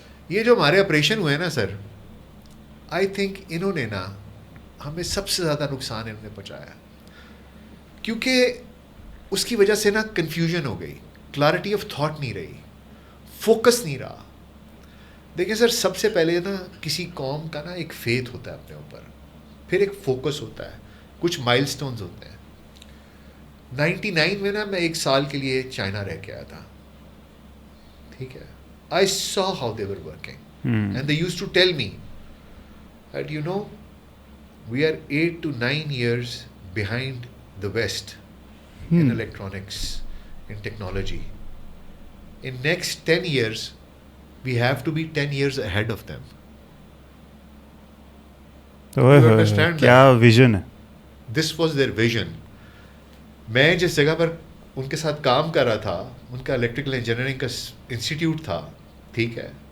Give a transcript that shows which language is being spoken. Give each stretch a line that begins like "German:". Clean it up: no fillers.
Urdu: یہ جو ہمارے آپریشن ہوئے نا سر, آئی تھنک انہوں نے نا ہمیں سب سے زیادہ نقصان انہوں نے پہنچایا, کیونکہ اس کی وجہ سے نا کنفیوژن ہو گئی, کلیئرٹی آف تھاٹ نہیں رہی, فوکس نہیں رہا. دیکھیں سر, سب سے پہلے نا کسی قوم کا نا ایک فیتھ ہوتا ہے اپنے اوپر, پھر ایک فوکس ہوتا ہے, کچھ مائل سٹونز ہوتے ہیں. 99 میں نا میں 1 سال کے لیے چائنا رہ کے آیا تھا, ٹھیک ہے.
English: I saw how they were working, and they used to tell me that we are 8 to 9 years behind the West in electronics, in technology. In next 10 years, we have to be 10 years ahead of them. You understand that?
Urdu: کیا vision ہے.
English: This was their vision.
Urdu: میں جس جگہ پر ان کے ساتھ کام کر رہا تھا, ان کا الیکٹریکل انجینئرنگ کا انسٹیٹیوٹ تھا, ٹھیک ہے.